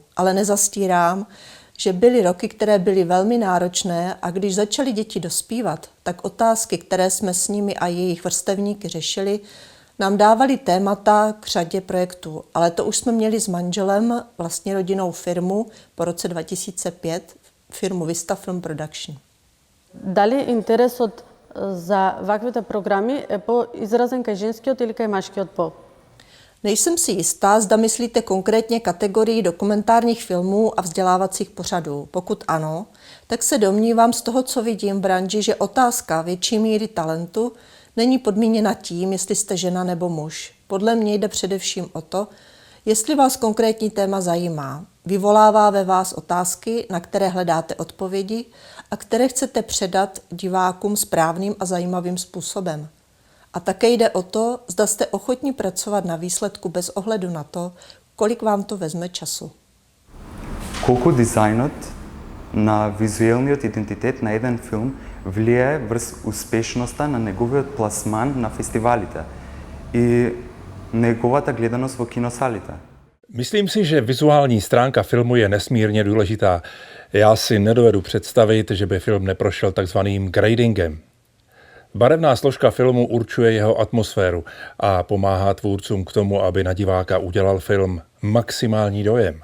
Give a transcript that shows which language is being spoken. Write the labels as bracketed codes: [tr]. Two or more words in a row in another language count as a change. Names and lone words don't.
[cs] Ale nezastírám, že byly roky, které byly velmi náročné a když začaly děti dospívat, tak otázky, které jsme s nimi a jejich vrstevníky řešili, nám dávali témata k řadě projektů. Ale to už jsme měli s manželem, vlastně rodinnou firmu po roce 2005, firmu Vista Film Production. [mk] Дали интересот за ваквите програми е по-изразен кај женскиот или кај машкиот пол? [cs] Nejsem si jistá, zda myslíte konkrétně kategorii dokumentárních filmů a vzdělávacích pořadů. Pokud ano, tak se domnívám z toho, co vidím v branži, že otázka větší míry talentu není podmíněna tím, jestli jste žena nebo muž. Podle mě jde především o to, jestli vás konkrétní téma zajímá. Vyvolává ve vás otázky, na které hledáte odpovědi a které chcete předat divákům správným a zajímavým způsobem. A také jde o to, zda jste ochotní pracovat na výsledku bez ohledu na to, kolik vám to vezme času. [mk] Колку дизајнот на визуелниот идентитет на еден филм влијае врз успешноста на неговиот пласман на фестивалите и неговата гледаност во киносалите? [cs] Myslím si, že vizuální stránka filmu je nesmírně důležitá. Já si nedovedu představit, že by film neprošel takzvaným gradingem. Barevná složka filmu určuje jeho atmosféru a pomáhá tvůrcům k tomu, aby na diváka udělal film maximální dojem.